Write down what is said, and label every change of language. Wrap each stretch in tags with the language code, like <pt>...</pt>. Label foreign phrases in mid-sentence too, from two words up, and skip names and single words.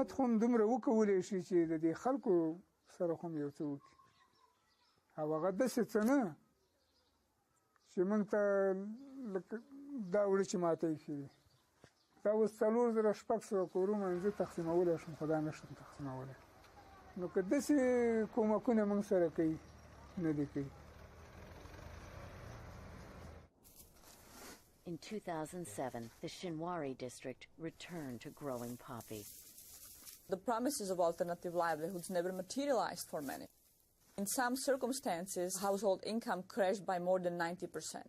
<ps>خو هم دومره وکولی شي چې د دې خلکو سره خو هم یو څه وکړي او هغه داسې څه نه چې موږ ته دا وړي چې ماته ایښي دي دا اوس 4,600 کورونه زه تقسیمولی شم خو دا نه شم تقسیمولی نو که داسې کومکونه موږ سره کوي نه دي کوي.</ps> <en>In 2007, the Shinwari district returned to growing poppy. The promises of alternative livelihoods never materialized for many. In some circumstances, household income crashed by more than 90%.</en>